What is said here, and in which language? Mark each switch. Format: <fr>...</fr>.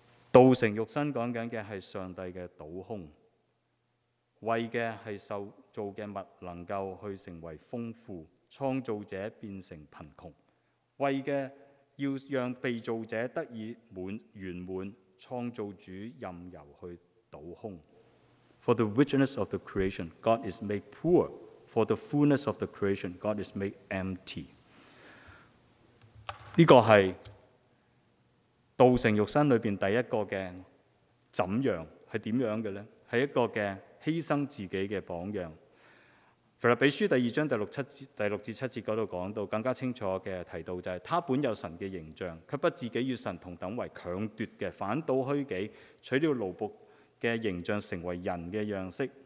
<zh>道成肉身讲的是上帝的倒空，为的是受造的物能够去成为丰富，创造者变成贫穷，为的要让被造者得以圆满，创造主任由去倒空。</zh> <en>For the richness of the creation, God is made poor. For the fullness of the creation, God is made empty.</en> <zh>这个是道成肉身里面第一个的怎样，是怎样的呢？是一个的牺牲自己的榜样。腓立比书第二章第六至七节那里讲到，更加清楚的提到，就是他本有神的形象，却不自己与神同等为强夺的，反倒虚己，取了奴仆的形象，成为人的样式。</zh>